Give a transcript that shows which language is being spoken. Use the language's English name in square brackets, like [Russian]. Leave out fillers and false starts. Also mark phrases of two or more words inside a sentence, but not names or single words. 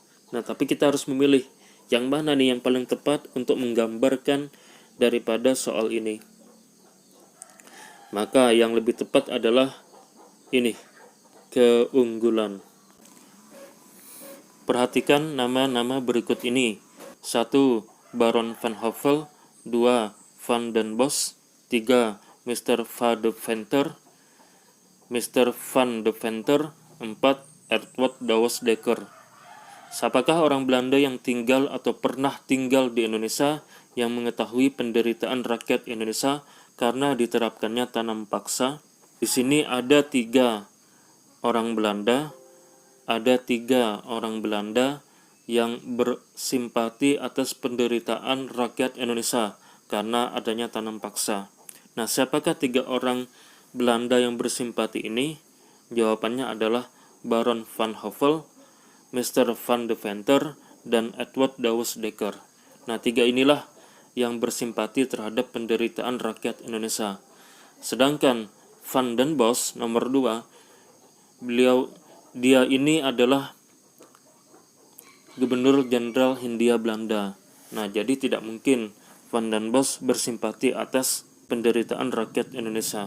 [Indonesian] Nah, tapi kita harus memilih yang mana nih yang paling tepat untuk menggambarkan daripada soal ini. Maka yang lebih tepat adalah ini, keunggulan. Perhatikan nama-nama berikut ini. 1. Baron van Hove. 2. Van den Bosch. 3. Mr. Van de Venter. 4. Edward Douwes Dekker. Siapakah orang Belanda yang tinggal atau pernah tinggal di Indonesia yang mengetahui penderitaan rakyat Indonesia karena diterapkannya tanam paksa? Di sini ada 3 orang Belanda, yang bersimpati atas penderitaan rakyat Indonesia karena adanya tanam paksa. Nah, siapakah 3 orang Belanda yang bersimpati ini? Jawabannya adalah Baron van Hove, Mr. Van de Venter, dan Edward Douwes Dekker. Nah, 3 inilah yang bersimpati terhadap penderitaan rakyat Indonesia. Sedangkan Van den Bosch nomor 2, dia ini adalah Gubernur Jenderal Hindia Belanda. Nah, jadi tidak mungkin Van den Bosch bersimpati atas penderitaan rakyat Indonesia.